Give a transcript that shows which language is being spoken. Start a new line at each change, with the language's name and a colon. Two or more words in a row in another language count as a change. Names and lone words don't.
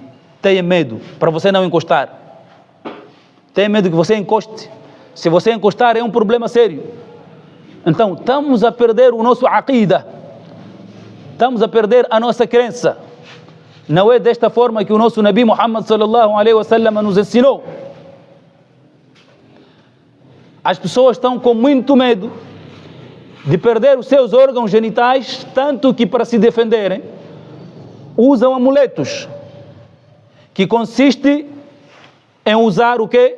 Portuguese: Têm medo, para você não encostar. Tem medo que você encoste. Se você encostar é um problema sério. Então, estamos a perder o nosso aqida. Estamos a perder a nossa crença. Não é desta forma que o nosso Nabi Muhammad
Arabic: صلى الله عليه وسلم
Portuguese: nos ensinou. As pessoas estão com muito medo de perder os seus órgãos genitais, tanto que para se defenderem, usam amuletos, que consiste em usar o quê?